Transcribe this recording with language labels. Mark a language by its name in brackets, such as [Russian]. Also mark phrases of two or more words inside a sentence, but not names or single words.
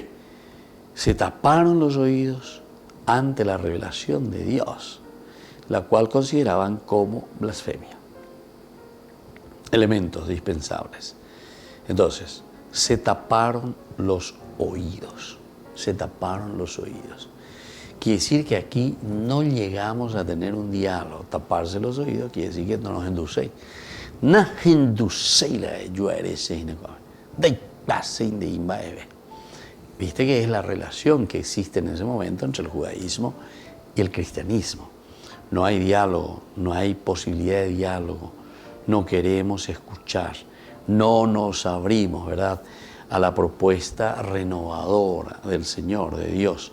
[Spanish] Se taparon los oídos ante la revelación de Dios, la cual consideraban como blasfemia. Elementos dispensables. Entonces, se taparon los oídos. Se taparon los oídos. Quiere decir que aquí no llegamos a tener un diálogo. Taparse los oídos quiere decir que no nos inducéis. Na hinduseila yo eres de pasen de imbaebe. Viste que es la relación que existe en ese momento entre el judaísmo y el cristianismo. No hay diálogo, no hay posibilidad de diálogo, no queremos escuchar, no nos abrimos, ¿verdad?, a la propuesta renovadora del Señor, de Dios.